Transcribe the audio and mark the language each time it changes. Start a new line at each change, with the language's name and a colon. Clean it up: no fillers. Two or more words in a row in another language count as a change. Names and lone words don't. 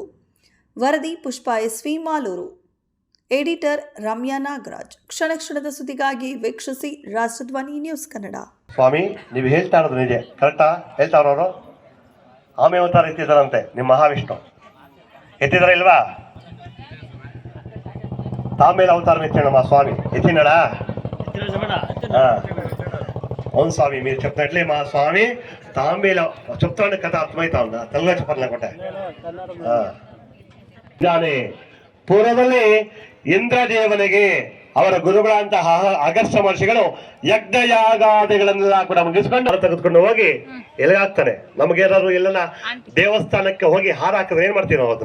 Kannada: ವರದಿ ಪುಷ್ಪ ಎಸ್ವಿ ಮಾಲೂರು, ಎಡಿಟರ್ ರಮ್ಯಾ ನಾಗರಾಜ್. ಕ್ಷಣ ಕ್ಷಣದ ಸುದ್ದಿಗಾಗಿ ವೀಕ್ಷಿಸಿ ರಾಷ್ಟ್ರಧ್ವನಿ ನ್ಯೂಸ್ ಕನ್ನಡ. ಸ್ವಾಮಿ, ನೀವು ಹೇಳ್ತಾ ಇರೋದು ನಿಜ, ಕರೆಕ್ಟಾ? ಹೇಳ್ತಾವ್ರವರು ಆಮೆ ಅವತಾರ ಎತ್ತಿದಾರಂತೆ ನಿಮ್ಮ ಮಹಾವಿಷ್ಣು, ಎತ್ತಿದಾರ ಇಲ್ವಾ?
Telugu: ತಾಮೇಲೆ అవతారం ఎత్తాడు మా స్వామి, ఎత్తినాడా? అవును స్వామి, మీరు చెప్తున్నట్లే మా స్వామి తాంబేల చెప్తాండే కథ అర్థమవుతా ఉందా? తెలుగులో చెప్పాలనుకుంటా.
Kannada: ಪೂರ್ವದಲ್ಲಿ ಇಂದ್ರದೇವನಿಗೆ ಅವರ ಗುರುಗಳಂತಹ ಅಗಸ್ತ್ಯ ಮಹರ್ಷಿಗಳು ಯಜ್ಞಯಾಗಾದಿಗಳನ್ನೆಲ್ಲ ಕೂಡ ಮುಗಿಸ್ಕೊಂಡು ತೆಗೆದುಕೊಂಡು ಹೋಗಿ ಎಲ್ಲಿಗಾಗ್ತಾನೆ. ನಮಗೇನಾದ್ರು ಎಲ್ಲನ ದೇವಸ್ಥಾನಕ್ಕೆ ಹೋಗಿ ಹಾರ ಹಾಕಿದ್ರೆ ಏನ್ ಮಾಡ್ತೀವಿ ನಾವು?